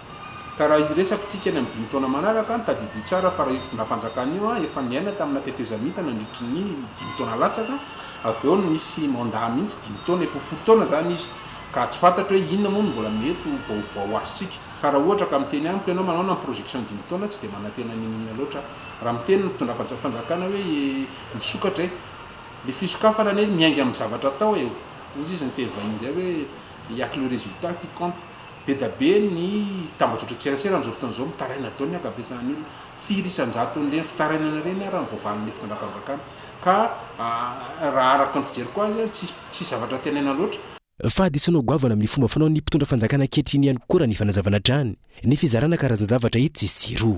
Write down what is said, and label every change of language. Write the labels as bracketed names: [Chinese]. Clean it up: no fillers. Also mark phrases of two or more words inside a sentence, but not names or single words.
[Malagasy] Ka raha iresaka tsika eny amin'ny 5 taona manaraka tadidio tsara fa raha io fitondram-panjakana io efa niaina tamina tetezamita nandritry ny 5 taona latsaka, avy eo nisy mandat mihitsy 5 taona efa 10 taona zany izy ka tsy fantatra hoe inona moa mbola mety vaovao azontsika. Ka raha ohatra ka miteny amiko ianao manao na projection 5 taona tsy dia manantena ninona loatra raha miteny ny fitondram-panjakana hoe misokatra le fisokafana ny miainga amin'ny zavatra atao eo ozy izy ny teny vahiny zay hoe [French] il y a que le résultat qui compte. [Malagasy] Be da be ny tambazotra tserasera amin'izao fotoana izao mitaraina dao ny akabesan'ny olona firy isan-jato n'ireny fitarainana ireny raha mivoavalin'ny fitondram-panjakana ka raha araka ny fijeriko azy tsy zavatra tenaina loatra. fa disanao goavana amin'ny fomba fanao ny mpitondra fanjakana ankehitriny ihany koa raha ny fanazavana trany ny fizarana karazan-javatra hit tsy ziro.